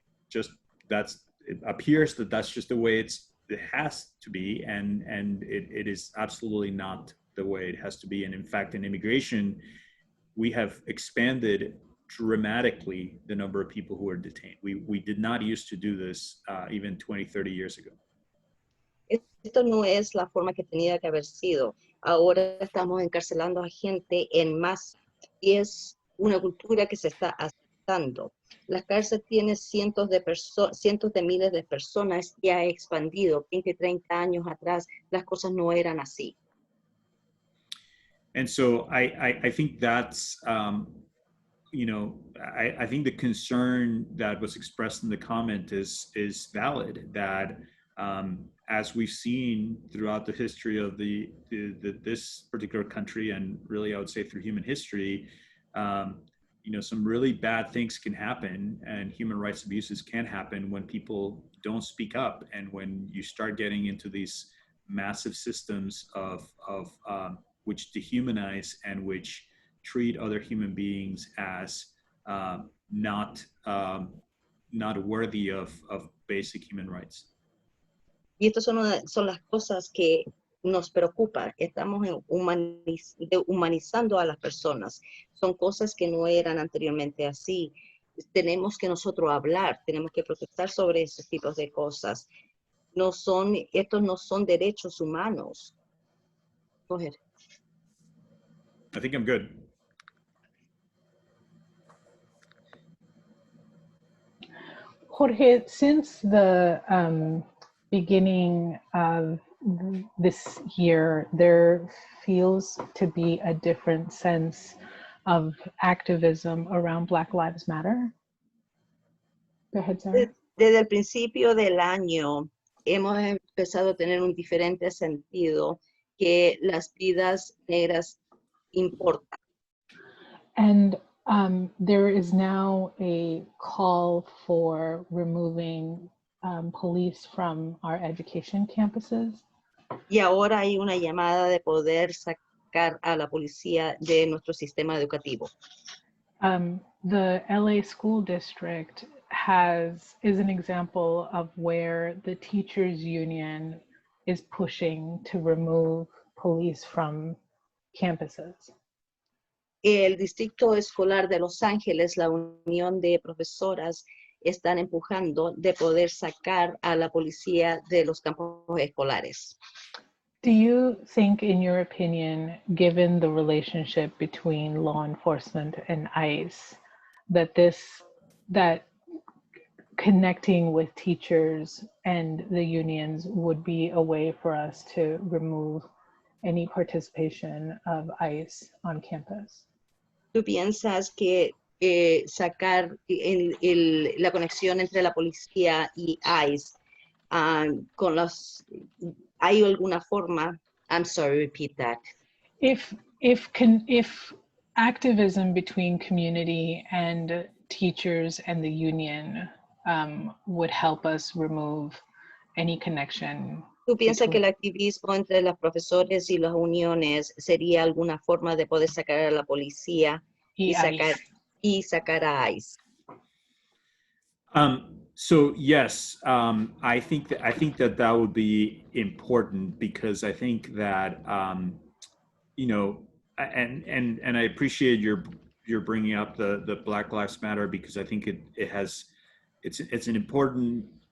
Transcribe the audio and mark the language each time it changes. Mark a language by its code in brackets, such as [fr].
[en] just it appears that that's just the way it has to be, and it is absolutely not the way it has to be. And in fact, in immigration, we have expanded dramatically the number of people who are detained. We did not used to do this even 20, 30 years ago. [es] Esto no es la forma que tenía que haber sido. Ahora estamos encarcelando a gente en masa y es una cultura que se está aceptando. La cárcel tiene cientos de miles de personas y ha expandido. 20, 30 años atrás las cosas no eran así. [en] And so I think that's, you know, I think the concern that was expressed in the comment is valid, that as we've seen throughout the history of this particular country, and really I would say through human history, you know, some really bad things can happen and human rights abuses can happen when people don't speak up, and when you start getting into these massive systems of which dehumanize and which treat other human beings as not worthy of basic human rights. [es] Y estas son las cosas que nos preocupan. Estamos humanizando a las personas. Son cosas que no eran anteriormente así. Tenemos que nosotros hablar, tenemos que protestar sobre esos tipos de cosas. Estos no son derechos humanos. [en] Go ahead. I think I'm good. Jorge, since the beginning of this year, there feels to be a different sense of activism around Black Lives Matter. Go ahead, Sarah. [es] Desde el principio del año hemos empezado a tener un diferente sentido que las vidas negras importan. [en] And there is now a call for removing police from our education campuses. [es] Y ahora hay una llamada de poder sacar a la policía de nuestro sistema educativo. [en] The LA School District is an example of where the teachers union is pushing to remove police from campuses. [es] El Distrito Escolar de Los Ángeles, la Unión de Profesoras, están empujando de poder sacar a la policía de los campos escolares. [en] Do you think, in your opinion, given the relationship between law enforcement and ICE, that connecting with teachers and the unions would be a way for us to remove any participation of ICE on campus? [es] ¿Tú piensas que sacar la conexión entre la policía y ICE hay alguna forma? [en] I'm sorry, repeat that. If activism between community and teachers and the union would help us remove any connection. [es] ¿Tú piensas que el activismo entre los profesores y las uniones sería alguna forma de poder sacar a la policía y sacar a ICE? [en] So yes, I think that would be important, because I think that you know, and I appreciate your bringing up the Black Lives Matter, because I think it's an important